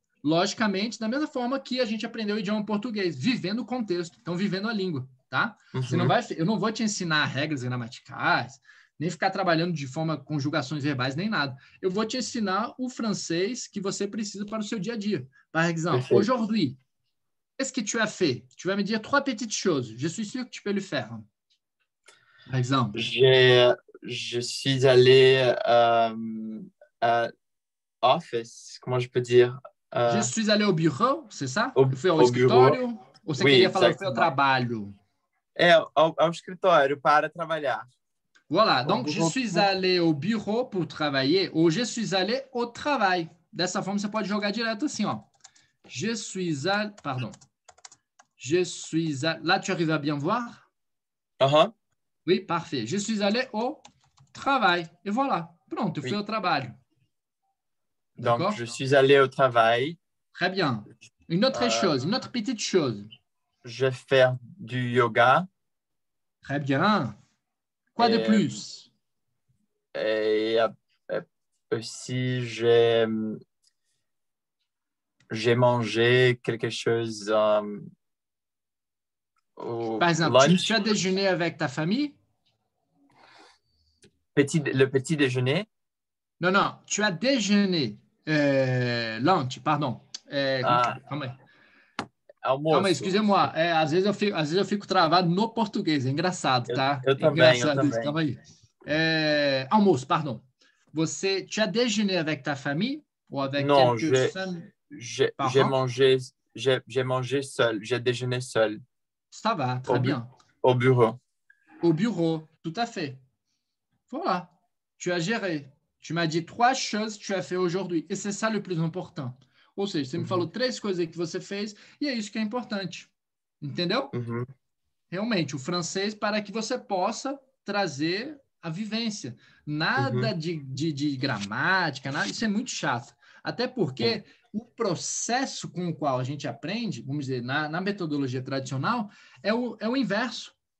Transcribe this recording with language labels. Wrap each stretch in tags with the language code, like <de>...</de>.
<pt>Logicamente, da mesma forma que a gente aprendeu o idioma português, vivendo o contexto, então vivendo a língua, tá? Você não eu não vou te ensinar regras gramaticais, nem ficar trabalhando de forma conjugações verbais, nem nada. Eu vou te ensinar o francês que você precisa para o seu dia a dia.</pt> <fr>Par exemple, aujourd'hui, qu'est-ce que tu as fait? Tu vas me dire 3 petites choses. Je suis sûr que tu peux le faire. Par exemple. Je suis allé à office, comment je peux dire? Je suis allé au bureau, c'est ça?</fr> <pt>Eu fui ao escritório?</pt> <fr>Bureau.</fr> <pt>Ou você queria falar que foi ao trabalho? Ao escritório para trabalhar.</pt> <fr>Voilà, donc je suis allé au bureau pour travailler, ou je suis allé au travail.</fr> <pt>Dessa forma, você pode jogar direto assim, ó.</pt> <fr>Je suis allé... Pardon. Je suis allé... Là, tu arrives à bien voir? Oui, parfait. Je suis allé au travail. Et voilà.</fr> <pt>Pronto, eu fui ao trabalho.</pt> <fr>Donc, je suis allé au travail. Très bien. Une autre chose, une autre petite chose. Je vais faire du yoga. Très bien. Quoi de plus? Et aussi, j'ai mangé quelque chose au Par exemple,</fr> <en>lunch.</en> <fr>Tu as déjeuné avec ta famille? Le petit déjeuner? Non, non, tu as déjeuné. Lunch, pardon.</fr> <pt>Calma aí. Almoço. Calma aí,</pt> <fr>excusez-moi.</fr> <pt>Às vezes eu fico travado no português. É engraçado, tá? Eu também, engraçado isso. Calma aí. Almoço, pardon.</pt> <fr>Tu as déjeuné avec ta famille? Ou avec quelques amis? J'ai mangé seul. J'ai déjeuné seul. Ça va, très bien. Au bureau. Au bureau, tout à fait. Voilà. Tu as géré. Tu m'as dit 3 choses que tu as fait aujourd'hui. E c'est ça le plus important.</fr> <pt>Ou seja, você me falou 3 coisas que você fez e é isso que é importante. Entendeu? realmente o francês para que você possa trazer a vivência. Nada de gramática, nada, isso é muito chato. Até porque o processo com o qual a gente aprende, vamos dizer, na metodologia tradicional, é o inverso.</pt>